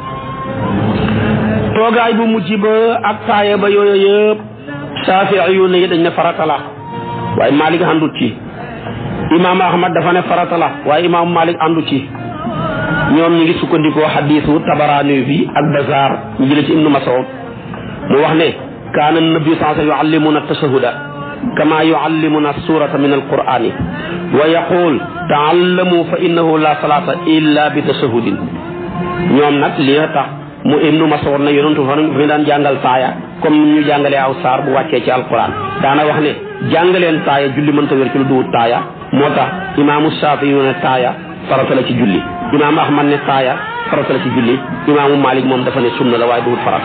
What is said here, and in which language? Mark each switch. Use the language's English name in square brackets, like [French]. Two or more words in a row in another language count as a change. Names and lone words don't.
[Wolof] toogaay bu mujj ba ak taaya ba yooyu yëpp Saafi'i yu ne dañ ne farata la waaye Malik àndut ci Imam Ahmad dafa ne farata la waaye Imam Malik àndut ci ñoom ñi ngi sukkandikoo xadiisu Tabaraani bi ak Bazaar ñu jële ci Ibnu Mas'ud mu wax ne [Arabic] كان النبي صلى الله عليه و سلم يعلمنا التشهد كما يعلمنا السورة من القرآن و يقول تعلموا فإنه لا صلاة إلا بتشهد. [Wolof] ñoom nag li tax mu Ibnu Mas'ud na yonentu fa fi daan jàngal taaya comme ni ñu jàngalee aw saar bu wàccee ci alquran daana wax ne jàngaleen taaya julli mënta wér ci lu duwut taaya moo tax imaamu Shaafi yu ne taaya farata la ci julli, imaamu Ahmad ne taaya farata la ci julli, imaamu Malik moom dafa ne sunna la waaye duwut farata.